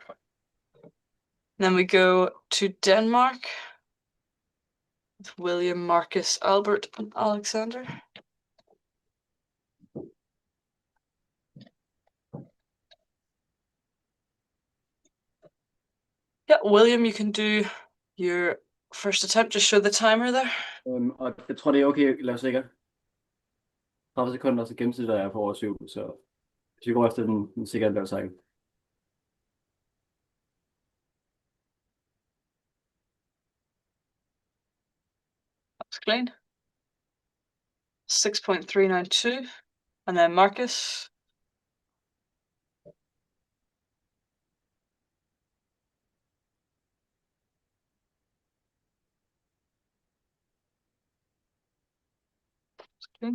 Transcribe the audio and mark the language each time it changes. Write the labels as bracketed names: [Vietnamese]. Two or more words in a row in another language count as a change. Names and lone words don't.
[English] Then we go to Denmark with William, Marcus, Albert, and Alexander. Yeah, William, you can do your first attempt. Just show the timer there. [Danish] Og jeg tror, det er okay, lad os sikkert. 30 sekunder, så gennemsnittet er på over 7, så hvis vi går efter den sikkert lav cycle. [English] That's clean. 6.392. And then Marcus. Clean.